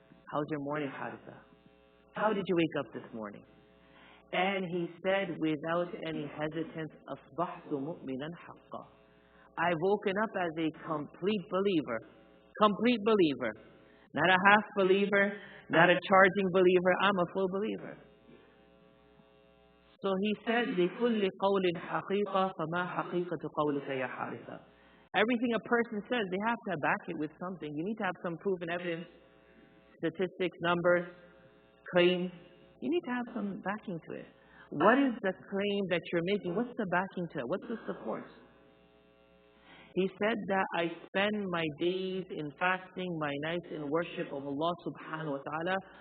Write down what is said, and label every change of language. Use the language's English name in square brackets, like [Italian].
[English] How's your morning, Haritha? How did you wake up this morning? And he said without any hesitance, [Arabic] "Asbahtu mu'minan haqqa." [English] I've woken up as a complete believer. Complete believer. Not a half believer, not a charging believer. I'm a full believer. So he said, [Arabic] لِكُلِّ قَوْلٍ حَقِيقَةٍ فَمَا حَقِيقَةُ قَوْلِكَ يَا حَارِثَةَ. [English] Everything a person says, they have to back it with something. You need to have some proof and evidence. Statistics, numbers, claims. You need to have some backing to it. What is the claim that you're making? What's the backing to it? What's the support? He said that I spend my days in fasting, my nights in worship of Allah subhanahu wa ta'ala.